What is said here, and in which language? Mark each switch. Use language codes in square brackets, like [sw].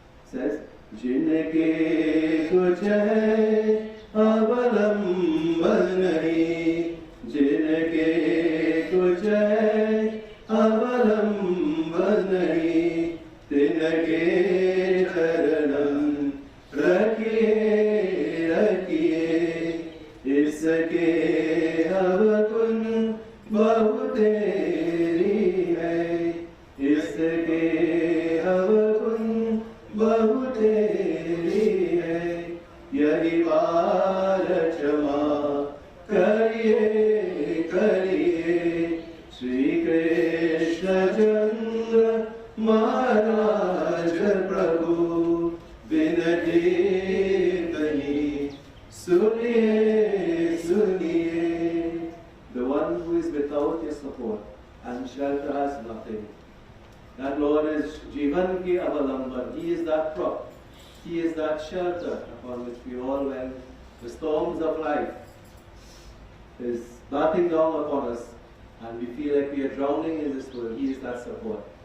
[en] Says, [hi] Jinke kuch hai avalamban nahi, Jinke kuch hai avalamban nahi, Tinke charanam rakhiye rakhiye, Isake अवगुण बहुतेरी है, इसके अवगुण बहुतेरी है, यही बार क्षमा करिए करिए। श्री कृष्ण चंद्र महाराज प्रभु विनती करी सुनिए सुनिए। [en] The one who is without your support and shelter has nothing. That Lord is [hi] Jivan ki avalamban. [en] He is that prop. He is that shelter upon which we all, when the storms of life is battering down upon us and we feel like we are drowning in this world, He is that support.